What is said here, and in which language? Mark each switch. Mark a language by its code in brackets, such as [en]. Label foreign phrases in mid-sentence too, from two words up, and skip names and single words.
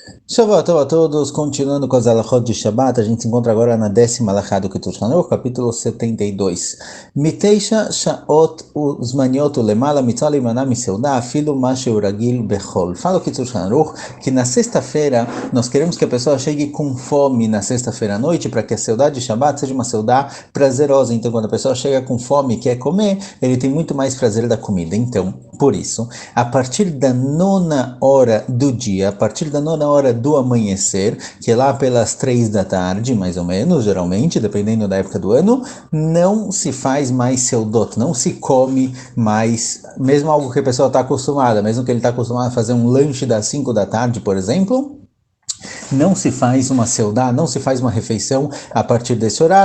[pt] Shabbat a todos, continuando com as alachot de Shabbat, a gente se encontra agora na 10ª alachá do Ketush Chanukh, capítulo 72. [he] מתשע שעות זמניות ולמעלה מצוה למנוע מסעודה אפילו מה שרגיל בכל. [pt] Fala o Ketush Chanukh que na sexta-feira nós queremos que a pessoa chegue com fome na sexta-feira à noite para que a seudá de Shabbat seja uma seudá prazerosa. Então quando a pessoa chega com fome e quer comer, ele tem muito mais prazer da comida. Então, por isso, a partir da 9ª hora do dia, a partir da 9ª hora do amanhecer, que é lá pelas 3 da tarde, mais ou menos, geralmente, dependendo da época do ano, não se faz mais seudot, não se come mais, mesmo algo que a pessoa está acostumada, mesmo que ele está acostumado a fazer um lanche das 5 da tarde, por exemplo, não se faz uma seudá, não se faz uma refeição a partir desse horário.